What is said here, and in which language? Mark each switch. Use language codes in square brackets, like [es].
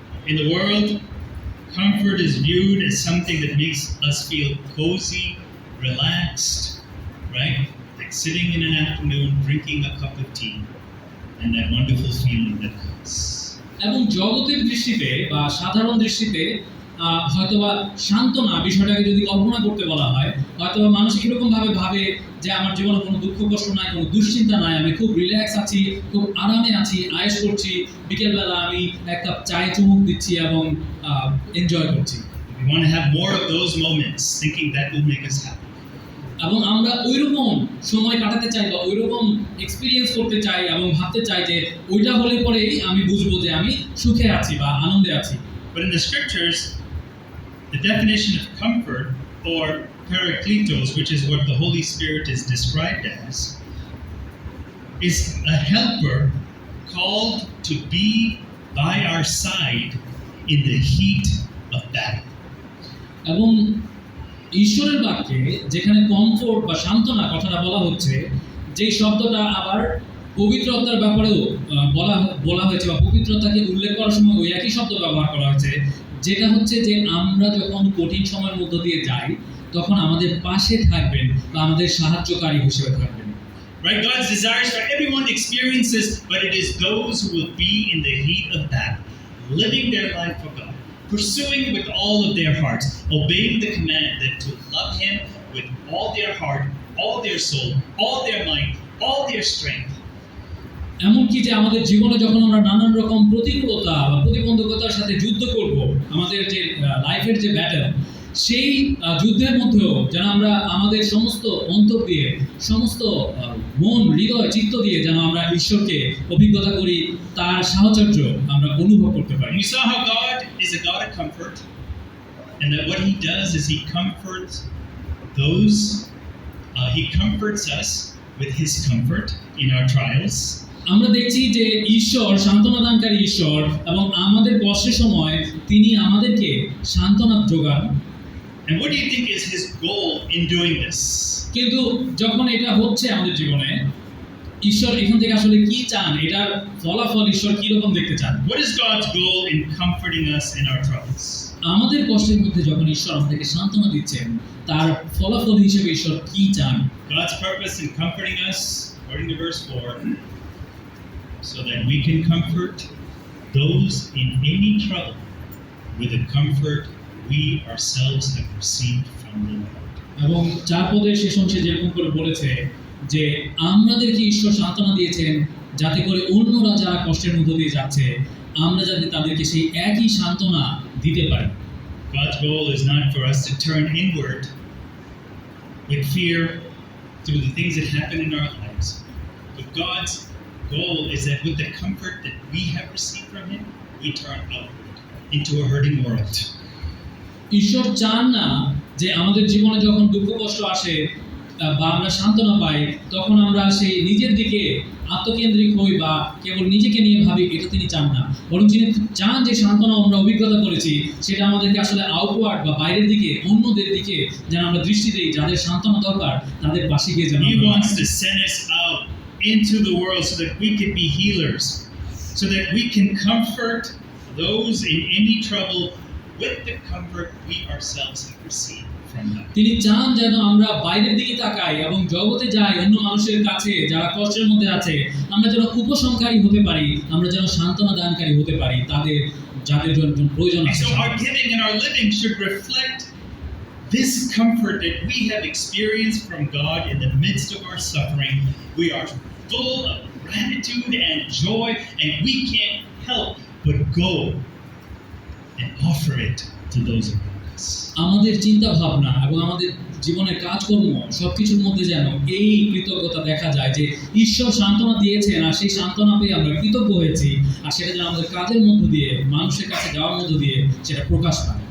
[en] In the world, comfort is viewed as something that makes us feel cozy, relaxed, right? Like sitting in an afternoon, drinking a cup of tea, and that wonderful feeling that comes. [bn] এবং জগতের দৃষ্টিতে বা সাধারণ দৃষ্টিতে হয়তোবা সান্ত্বনা বিষয়টাকে যদি কল্পনা করতে বলা হয়, হয়তোবা মানুষ এরকম ভাবে যে আমার জীবনে কোনো দুঃখ কষ্ট নাই, কোনো দুশ্চিন্তা নাই, আমি খুব রিল্যাক্স আছি, খুব আরামে আছি, আয়েশ করছি, বিকেলবেলা আমি এক কাপ চায়ে চুমুক দিচ্ছি এবং এনজয় করছি। [en] We want to have more of those moments, thinking that will make us happy. [bn] এবং আমরা ওইরকম সময় কাটাতে চাই বা ওইরকম এক্সপিরিয়েন্স করতে চাই এবং ভাবতে চাই যে ওইটা হলে পরেই আমি বুঝবো যে আমি সুখে আছি বা আনন্দে আছি। [en] But in the scriptures, the definition of comfort, or parakletos, which is what the Holy Spirit is described as, is a helper called to be by our side in the heat of battle. [bn] এবং ঈশ্বরের বাক্যে যেখানে comfort বা সান্ত্বনা কথাটা বলা হচ্ছে, যে শব্দটা আবার পবিত্রতার ব্যাপারেও বলা হয়েছে বা পবিত্রতাকে উল্লেখ করার সময় ওই একই শব্দ ব্যবহার করা হয়েছে, যেটা হচ্ছে যে আমরা যখন কঠিন সময়ের মধ্য দিয়ে যাই তখন আমাদের পাশে থাকবেন বা আমাদের সাহায্যকারী হিসেবে থাকবেন। [en] Right? God's desires for everyone to experience this, but it is those who will be in the heat of battle, living their life for God, pursuing with all of their hearts, obeying the command that to love Him with all their heart, all their soul, all their mind, all their strength. [bn] এমনকি যে আমাদের জীবনে যখন আমরা নানান রকম প্রতিকূলতা বা প্রতিবন্ধকতার সাথে যুদ্ধ করব, আমাদের যে লাইফের যে ব্যাটল, সেই যুদ্ধের মধ্যেও যেন আমরা আমাদের সমস্ত অন্তর দিয়ে, সমস্ত মন, হৃদয়, চিত্ত দিয়ে যেন আমরা ঈশ্বরকে অভিজ্ঞতা করি, তার সাহচর্য আমরা অনুভব করতে পারি। [en] We saw how God is a God of comfort, and that what He does is He comforts those, He comforts us with His comfort in our trials. [bn] আমরা দেখছি যে ঈশ্বর সান্ত্বনাদানকারী ঈশ্বর, এবং আমাদের কষ্টের সময় তিনি আমাদেরকে সান্ত্বনা যোগান। [en] And what do you think is His goal in doing this? [bn] কিন্তু যখন এটা হচ্ছে আমাদের জীবনে, ঈশ্বর এখান থেকে আসলে কি চান, এটার ফলাফল ঈশ্বর কি রকম দেখতে চান? [en] What is God's goal in comforting us in our troubles? [bn] আমাদের কষ্টের মধ্যে যখন ঈশ্বর আমাদেরকে সান্ত্বনা দিচ্ছেন, তার ফলাফল হিসেবে ঈশ্বর কি চান? [en] God's purpose in comforting us, according to verse 4, so that we can comfort those in any trouble with the comfort we ourselves have received from the Lord. [bn] এবং 4 পদের শেষ অংশে যেরকম করে বলেছে যে আমাদেরকে ঈশ্বর সান্ত্বনা দিয়েছেন যাতে করে অন্যরা যারা কষ্টের মধ্য দিয়ে যাচ্ছে আমরা যাতে তাদেরকে সেই একই সান্ত্বনা দিতে পারি। [en] God's goal is not for us to turn inward with fear through the things that happen in our lives. But God's goal is that with the comfort that we have received from Him, we turn outward into a hurting world. [bn] ঈশ্বর চান না যে আমাদের জীবনে যখন দুঃখ কষ্ট আসে বা আমরা সান্ত্বনা পাই তখন আমরা সেই নিজের দিকে আত্মকেন্দ্রিক হই বা কেবল নিজেকে নিয়ে ভাবি, এটা তিনি চান না। বরং যিনি চান যে সান্ত্বনা আমরা অভিজ্ঞতা করেছি সেটা আমাদেরকে আসলে আউটওয়ার্ড বা বাইরের দিকে অন্যদের দিকে যেন আমরা দৃষ্টি দিই, যাদের সান্ত্বনা দরকার তাদের পাশে গিয়ে যেন [en] He [bn] আমরা [en] wants to send us out into the world so that we can be healers, so that we can comfort those in any trouble with the comfort we ourselves have received from God. [bn] তিনি চান যেন আমরা বাইরের দিকে তাকাই এবং জগতে যাই অন্য মানুষের কাছে যারা কষ্টের মধ্যে আছে, আমরা যেন উপশমকারী হতে পারি, আমরা যেন সান্ত্বনা দানকারী হতে পারি তাদের যাদের জন্য প্রয়োজন [en] And [bn] আছে। [en] so our giving and our living should reflect this comfort that we have experienced from God in the midst of our suffering. We are full of gratitude and joy, and we can't help but go and offer it to those around us. [bn] আমাদের চিন্তা ভাবনা এবং আমাদের জীবনের কাজকর্ম সবকিছুর মধ্যে যেন এই কৃতজ্ঞতা দেখা যায় যে ঈশ্বর সান্ত্বনা দিয়েছেন আর সেই সান্ত্বনা পেয়ে আমরা কৃতজ্ঞ হয়েছি, আর সেটা যেন আমাদের কাজের মধ্য দিয়ে মানুষের কাছে যাওয়ার মধ্য দিয়ে সেটা প্রকাশ পায়।